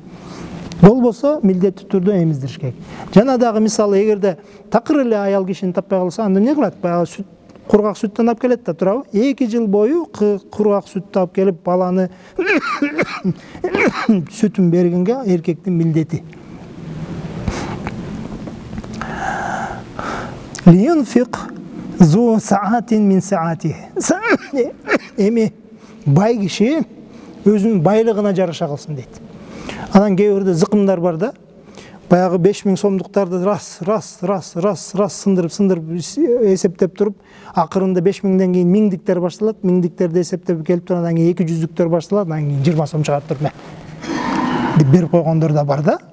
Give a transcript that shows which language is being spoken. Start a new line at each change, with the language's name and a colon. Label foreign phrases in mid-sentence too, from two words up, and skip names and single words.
Kyrgyz: Болбосо милдеттүү түрдө эмиздириш керек. Жана дагы мисалы, эгерде такыр эле аял кишини таппай калса, анда эмне кылат? Баягы сүт кургак сүттөн алып келет да, туурабы? 2 жыл бою кургак сүттү алып келип баланы сүтүн бергенге эркектин милдети.
Arabic: لينفق ذو سعة من سعته.
Kyrgyz: Эми бай киши өзүнүн байлыгына жараша кылсын дейт. Анан кээ бирде зыкымдар бар да. Баягы 5000 сомдуктарды раз сындырып эсептеп туруп, акырында 5000ден кийин миңдиктер башталат, миңдиктерди эсептеп келип туруп, анан кийин 200-дүктөр башталат, анан кийин 20 сом чыгарып туруп деп берип койгондор да бар да.